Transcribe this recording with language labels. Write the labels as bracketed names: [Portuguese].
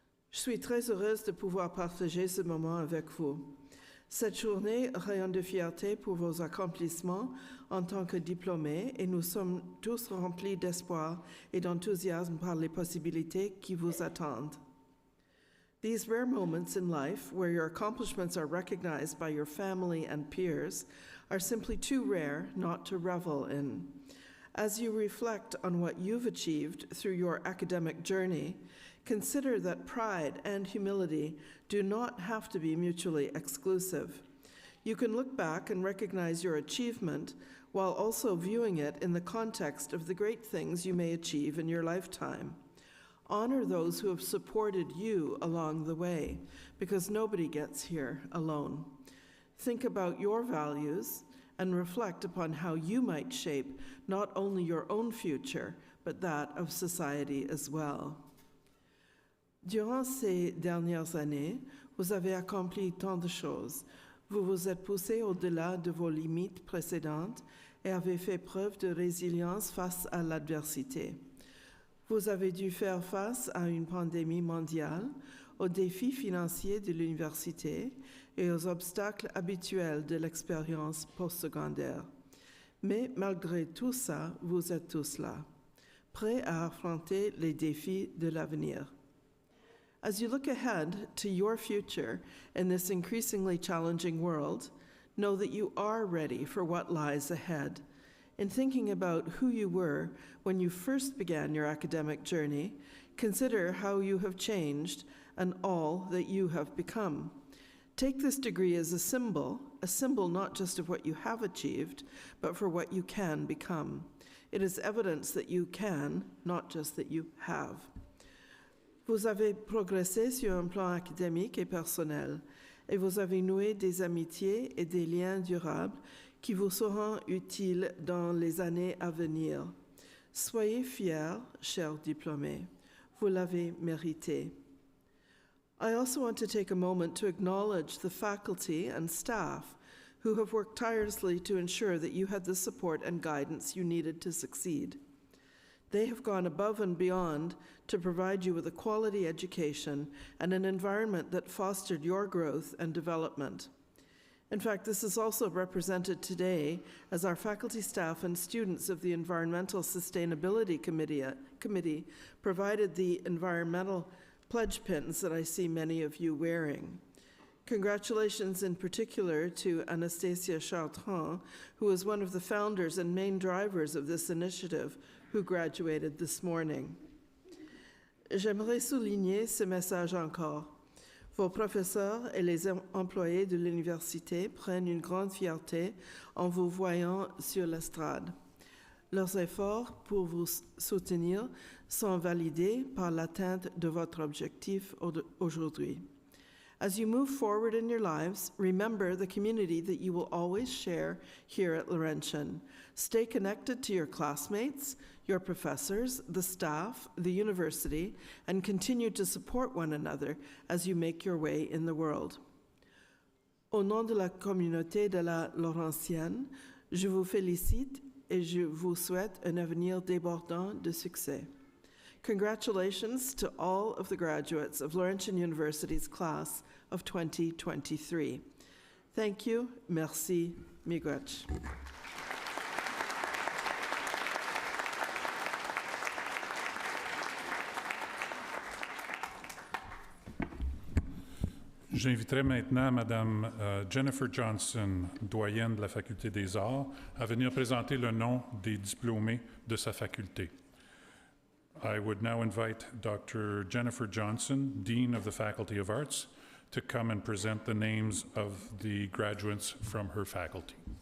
[French] Je suis très heureuse de pouvoir partager ce moment avec vous. Cette journée rayonne de fierté pour vos accomplissements en tant que diplômés et nous sommes tous remplis d'espoir et d'enthousiasme par les possibilités qui vous attendent. [English] These rare moments in life where your accomplishments are recognized by your family and peers are simply too rare not to revel in. As you reflect on what you've achieved through your academic journey, consider that pride and humility do not have to be mutually exclusive. You can look back and recognize your achievement while also viewing it in the context of the great things you may achieve in your lifetime. Honor those who have supported you along the way, because nobody gets here alone. Think about your values and reflect upon how you might shape not only your own future, but that of society as well. [French] Durant ces dernières années, vous avez accompli tant de choses. Vous vous êtes poussé au-delà de vos limites précédentes et avez fait preuve de résilience face à l'adversité. Vous avez dû faire face à une pandémie mondiale, aux défis financiers de l'université et aux obstacles habituels de l'expérience postsecondaire. Mais malgré tout ça, vous êtes tous là, prêts à affronter les défis de l'avenir. [English] As you look ahead to your future in this increasingly challenging world, know that you are ready for what lies ahead. In thinking about who you were when you first began your academic journey, consider how you have changed and all that you have become. Take this degree as a symbol not just of what you have achieved, but for what you can become. It is evidence that you can, not just that you have. [French] Vous avez progressé sur un plan académique et personnel, et vous avez noué des amitiés et des liens durables qui vous seront utiles dans les années à venir. Soyez fiers, chers diplômés. Vous l'avez mérité. [English] I also want to take a moment to acknowledge the faculty and staff who have worked tirelessly to ensure that you had the support and guidance you needed to succeed. They have gone above and beyond to provide you with a quality education and an environment that fostered your growth and development. In fact, this is also represented today as our faculty, staff, and students of the Environmental Sustainability Committee provided the environmental pledge pins that I see many of you wearing. Congratulations in particular to Anastasia Chartrand, who is one of the founders and main drivers of this initiative, who graduated this morning. [French] J'aimerais souligner ce message encore. Vos professeurs et les employés de l'université prennent une grande fierté en vous voyant sur l'estrade. Leurs efforts pour vous soutenir sont validés par l'atteinte de votre objectif aujourd'hui. [English] As you move forward in your lives, remember the community that you will always share here at Laurentian. Stay connected to your classmates, your professors, the staff, the university, and continue to support one another as you make your way in the world. [French] Au nom de la communauté de la Laurentienne, je vous félicite et je vous souhaite un avenir débordant de succès. [English] Congratulations to all of the graduates of Laurentian University's class of 2023. Thank you, merci, miigwech. [French] J'inviterai maintenant Madame Jennifer Johnson, doyenne de la Faculté des Arts, à venir présenter le nom des diplômés de sa faculté. [English] I would now invite Dr. Jennifer Johnson, Dean of the Faculty of Arts, to come and present the names of the graduates from her faculty.